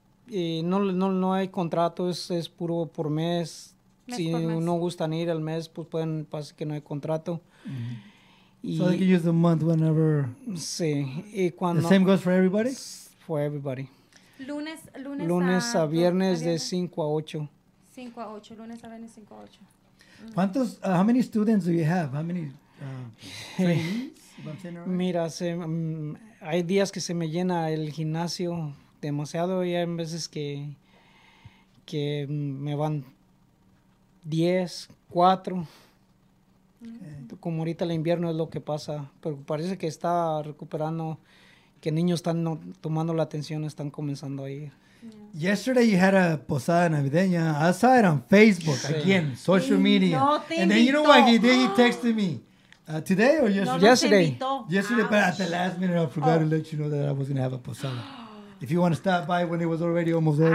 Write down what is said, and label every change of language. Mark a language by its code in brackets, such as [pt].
[es] No hay contrato, es puro por mes. Si no gustan ir al mes, pues pueden pasar que no hay contrato. [en] So they can use the month whenever. [es] Sí. Y cuando, [en] the same goes for everybody? For everybody. [es] Lunes a viernes de 5 a 8. 5 a 8, lunes a viernes 5 a 8. ¿Cuántos, [en] how many students do you have? How many trainees? [es] Mira, hay días que se me llena el gimnasio demasiado y hay veces que me van 10, 4. Como ahorita el invierno es lo que pasa, pero parece que está recuperando, que niños están tomando la atención, están comenzando a ir. [en] Yesterday you had a [es] posada navideña. [en] I saw it on Facebook, again, social media. And then you know what he did? He texted me. Today or yesterday? Yesterday, but at the last minute I forgot to let you know that I was going to have a posada. If you want to stop by when it was already almost over.